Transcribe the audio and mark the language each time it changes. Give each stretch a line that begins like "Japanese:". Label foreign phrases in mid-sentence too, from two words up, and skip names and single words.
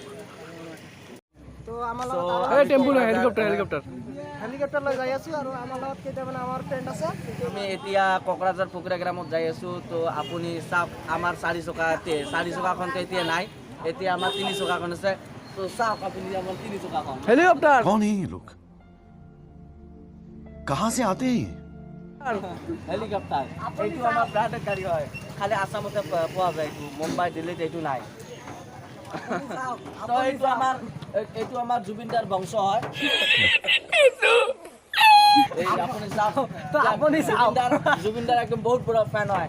Assamese: তো আমাৰ হেলিকপ্টাৰ লৈ যাই আছো, আৰু আমাৰ লগত কেইটামান আমাৰ ফ্ৰেণ্ড আছে। আমি এতিয়া কোকৰাঝাৰ ফকিৰাগ্ৰামত যাই আছোঁ। তো আপুনি চাওক, আমাৰ 4 চকাখনটো এতিয়া নাই। এতিয়া আমাৰ 3 চকাখন আছে। তো চাওক আপুনি আমাৰ 3 চকাখন হেলিকপ্টাৰ।
Hindi: कौन है ये लोग? कहाँ से आते हैं?
Assamese: হেলিকপ্টাৰ এইটো আমাৰ ব্ৰাণ্ডেড গাড়ী হয়। খালি আছামতে পোৱা যায়, এইটো মুম্বাই দিল্লীত এইটো নাই। তো এইটো আমাৰ জুবিনদাৰ বংশ হয়। জুবিনদাৰ একদম বহুত বড় ফেন হয়।